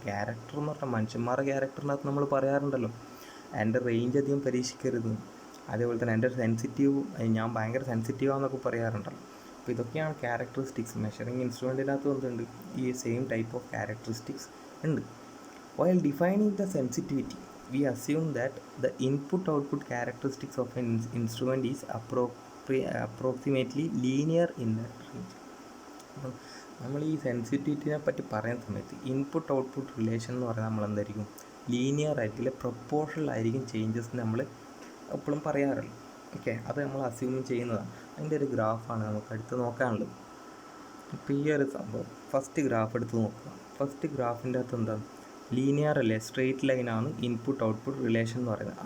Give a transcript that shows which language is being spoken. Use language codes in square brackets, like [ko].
[ml] Character എന്ന് പറഞ്ഞാൽ മനുഷ്യന്മാരുടെ ക്യാരക്ടറിൻ്റെ അകത്ത് നമ്മൾ പറയാറുണ്ടല്ലോ, എൻ്റെ റേഞ്ച് അധികം പരീക്ഷിക്കരുത്, അതേപോലെ തന്നെ എൻ്റെ സെൻസിറ്റീവ്, ഞാൻ ഭയങ്കര സെൻസിറ്റീവാന്നൊക്കെ പറയാറുണ്ടല്ലോ. അപ്പോൾ ഇതൊക്കെയാണ് ക്യാരക്ടറിസ്റ്റിക്സ്. മെഷറിങ് ഇൻസ്ട്രുമെൻറ്റിൻ്റെ അകത്ത് എന്തുണ്ട്, ഈ സെയിം ടൈപ്പ് ഓഫ് ക്യാരക്ടറിസ്റ്റിക്സ് ഉണ്ട്. [en] While defining the sensitivity, we assume that the input-output characteristics of an instrument is approximately linear in that range. [ml] നമ്മൾ ഈ സെൻസിറ്റിവിറ്റിനെ പറ്റി പറയുന്ന സമയത്ത് ഇൻപുട്ട് ഔട്ട്പുട്ട് റിലേഷൻ എന്ന് പറഞ്ഞാൽ നമ്മൾ എന്തായിരിക്കും, ലീനിയർ ആയിരിക്കും, അല്ലെങ്കിൽ പ്രൊപ്പോർഷണൽ ആയിരിക്കും ചേഞ്ചസ് നമ്മൾ എപ്പോഴും പറയാറുള്ളൂ. ഓക്കെ, അത് നമ്മൾ അസ്യൂം ചെയ്യുന്നതാണ്. അതിൻ്റെ ഒരു ഗ്രാഫാണ് നമുക്ക് അടുത്ത് നോക്കാനുള്ളത്. ഇപ്പോൾ ഈ ഒരു സംഭവം ഫസ്റ്റ് ഗ്രാഫ് എടുത്ത് നോക്കുക. ഫസ്റ്റ് ഗ്രാഫിൻ്റെ അകത്ത് എന്താണ്, ലീനിയർ അല്ലേ, സ്ട്രെയിറ്റ് ലൈനാണ് ഇൻപുട്ട് ഔട്ട്പുട്ട് റിലേഷൻ എന്ന് പറയുന്നത്.